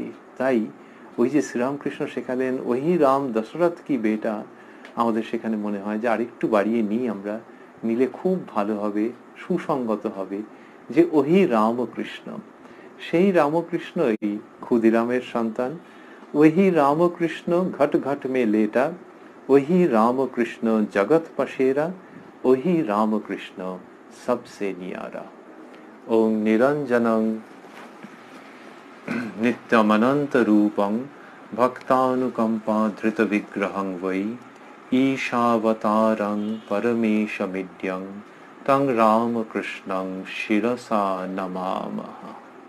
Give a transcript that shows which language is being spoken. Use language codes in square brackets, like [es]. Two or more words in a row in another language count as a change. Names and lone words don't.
[bn] তাই ওই যে শ্রীরামকৃষ্ণ শেখালেন [hi] ओही राम दशरथ की बेटा, [bn] আমাদের সেখানে মনে হয় যে আরেকটু বাড়িয়ে নিই আমরা, নিলে খুব ভালো হবে, সুসংগত হবে, যে ওহি রামকৃষ্ণ, সেই রামকৃষ্ণই ক্ষুদিরামের সন্তান। [hi] ओही रामकृष्ण घट घट में लेटा, ओही रामकृष्ण जगत पसेरा, ओही रामकृष्ण सबसे नियारा। [sa] ওং নিরঞ্জনং নিত্যমনন্ত রূপং ভক্তানুকম্পা ধৃত বিগ্রহং বৈ ঈশাবতারং পরমেশমিদ্যং তং রামকৃষ্ণং শিরসা নমামহ।